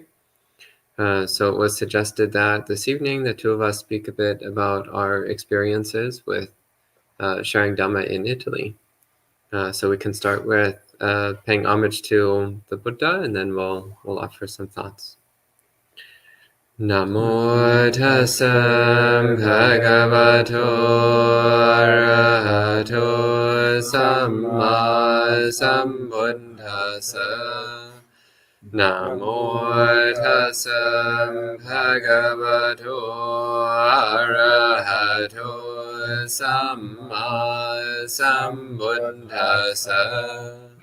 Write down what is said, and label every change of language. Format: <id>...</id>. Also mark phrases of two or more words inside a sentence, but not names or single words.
<en>So it was suggested that this evening the two of us speak a bit about our experiences with sharing Dhamma in Italy. So we can start with paying homage to the Buddha, and then we'll offer some thoughts.</en> <pi>Namo tassa bhagavato arahato samma sambuddhassa. Namo tassa bhagavato arahato samma sambuddhassa.</pi>